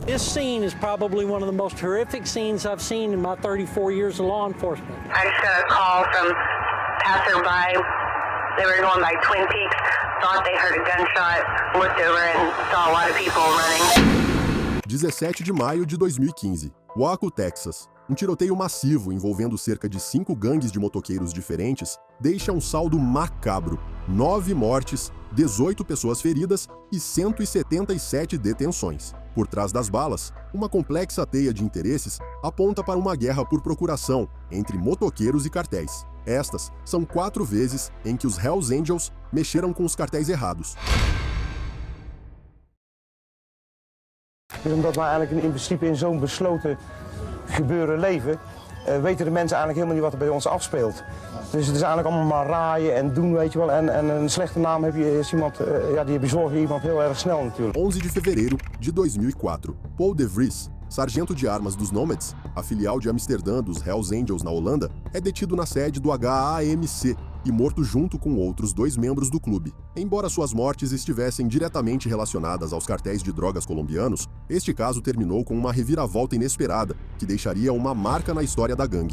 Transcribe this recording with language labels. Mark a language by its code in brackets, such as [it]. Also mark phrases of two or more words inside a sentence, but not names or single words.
[en] This scene is probably one of the most horrific scenes I've seen in my 34 years of law enforcement. I just got a call from passerby. They were going by Twin Peaks, thought they heard a gunshot, looked over and saw a lot of people running. [pt] 17 de maio de 2015, Waco, Texas. Um tiroteio massivo envolvendo cerca de 5 gangues de motoqueiros diferentes deixa um saldo macabro: 9 mortes, 18 pessoas feridas e 177 detenções. Por trás das balas, uma complexa teia de interesses aponta para uma guerra por procuração entre motoqueiros e cartéis. Estas são 4 vezes em que os Hells Angels mexeram com os cartéis errados. [nl] Omdat we eigenlijk in principe in zo'n besloten gebeuren leven, weten de mensen eigenlijk helemaal niet wat er bij ons afspeelt. Dus het is eigenlijk allemaal maar raaien en doen, weet je wel. En een slechte naam is iemand, die bezorgt iemand heel erg snel natuurlijk. [pt] 11 de fevereiro de 2004, Paul de Vries, sargento de armas dos Nomads, a filial de Amsterdã dos Hells Angels na Holanda, é detido na sede do HAMC e morto junto com outros 2 membros do clube. Embora suas mortes estivessem diretamente relacionadas aos cartéis de drogas colombianos, este caso terminou com uma reviravolta inesperada, que deixaria uma marca na história da gangue.